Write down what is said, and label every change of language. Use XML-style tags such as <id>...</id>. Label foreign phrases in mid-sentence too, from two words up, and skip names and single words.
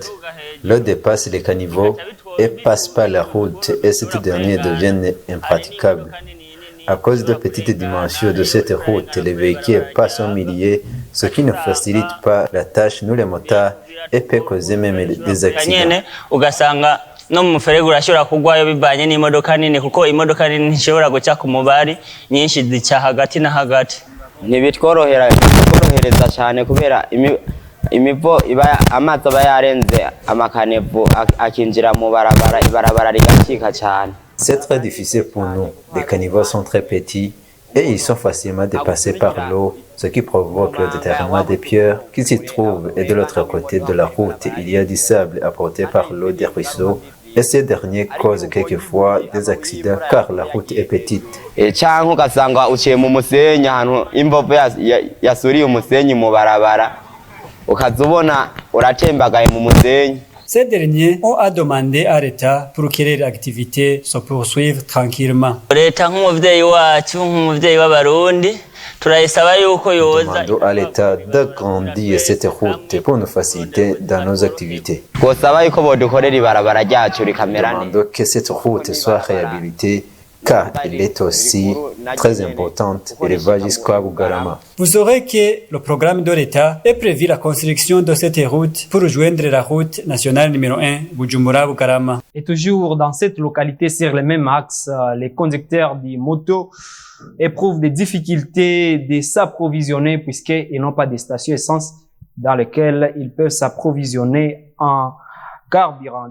<fr>L'eau dépasse les caniveaux et passe par la route et cette dernière devient impraticable. À cause de petites dimensions de cette route, les véhicules passent au milieu, ce qui ne facilite pas la tâche, nous les motards, et peut causer même des accidents.</fr> <rn>No muferege urashobora kugwayo bibanye n'imodoka nini kuko imodoka nini ishobora guca ku mubari nyinshi zica hagati na hagati. Ntibitworohereza cyane kubera imivo iba amazi aba yarenze amakanevu akinjira mu barabara rigacika cyane.</rn> <fr>C'est très difficile pour nous. Les caniveaux sont très petits et ils sont facilement dépassés par l'eau, ce qui provoque le déterrement des pierres qui s'y trouvent. Et de l'autre côté de la route, il y a du sable apporté par l'eau des ruisseaux. Et ces derniers causent quelquefois des accidents car la route est petite.</fr> <rn>Cyangwa ugasanga uciye mu musenyi ahantu imbovu yasuriye umusenyi mu barabara ukazubona uratembagaye mu musenyi.</rn> <fr>Ces derniers ont à demander à l'État pour que les activités se poursuivent tranquillement.</fr> <rn>Leta nk'umuvyeyi wacu nk'umuvyeyi w'abarundi turayisaba yuko yoza.</rn> <fr>Demandons à l'État d'agrandir cette route pour nous faciliter dans nos activités.</fr> <rn>Twosaba yuko bodukorera ibarabara ryacu rikamera neza.</rn> <fr>Demandons que cette route soit réhabilitée car elle est aussi très importante et elle va jusqu'à Bugarama. Vous saurez que le programme de l'État est prévu la construction de cette route pour rejoindre la route nationale numéro 1 Bujumbura-Bugarama. Et toujours dans cette localité, sur le même axe, les conducteurs des motos éprouvent des difficultés de s'approvisionner puisqu'ils n'ont pas de station essence dans lesquelles ils peuvent s'approvisionner en carburant.</fr>